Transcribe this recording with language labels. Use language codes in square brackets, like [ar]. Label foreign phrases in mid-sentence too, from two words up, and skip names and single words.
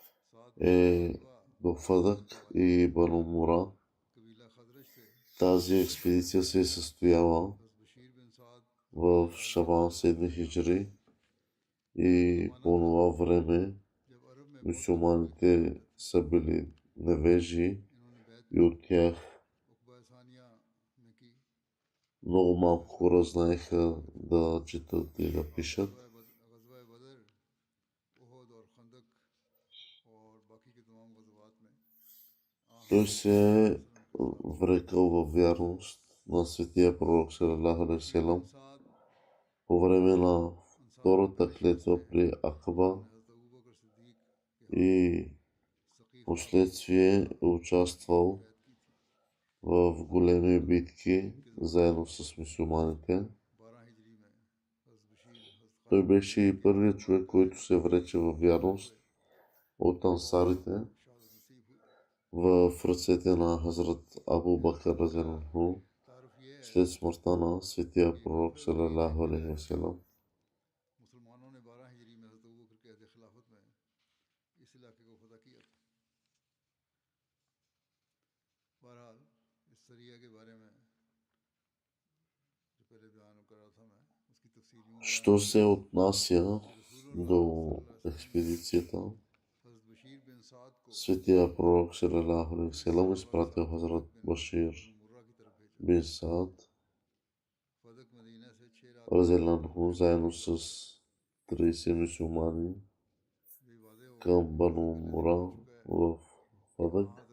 [bg] до Фадък и Бану Мура, Тази експедиция се е състояла в Шабан 7 хиджри и по това време мюсюлманите са били невежи и от тях много малко хора знаеха да четат и да пишат. Той се е врекал във вярност на светия пророк [ar] صلى الله عليه وسلم [bg] по време на втората клетва при Акаба и последствие е участвал в големи битки заедно с мюсюлманите. Той беше и първият човек, който се врече във вярност от ансарите в ръцете на Хазрат Абу Бакър разиаллаху след смъртта на светия пророк [ar] صلى الله عليه وسلم. [bg] Що се отнася до експедицията, светия пророк [ar] صلى الله عليه وسلم [bg] изпратил Хазрат Башир бин Саад разиаллаху заедно с 30 мюсюлмани към Бану Мура в Фадък.